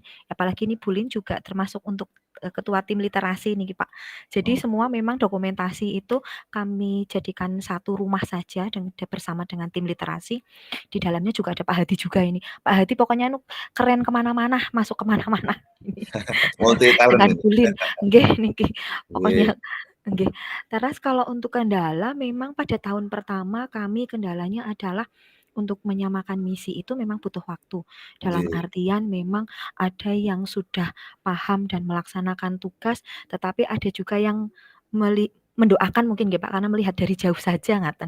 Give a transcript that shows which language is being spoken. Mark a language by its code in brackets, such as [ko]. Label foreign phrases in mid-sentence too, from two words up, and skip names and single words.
[id] Apalagi ini Bulin juga termasuk untuk ketua tim literasi nih, Pak. Jadi semua memang dokumentasi itu kami jadikan satu rumah saja bersama dengan tim literasi. Di dalamnya juga ada Pak Hadi juga ini. Pak Hadi pokoknya keren kemana-mana, masuk kemana-mana. [en] Multi talent. [id] Dengan Bulin, [jv] nggih niki. [id] Pokoknya nggih. Terus kalau untuk kendala memang pada tahun pertama kami kendalanya adalah untuk menyamakan misi itu memang butuh waktu. Dalam artian memang ada yang sudah paham dan melaksanakan tugas, tetapi ada juga yang mendoakan mungkin nggih Pak, karena melihat dari jauh saja ngaten.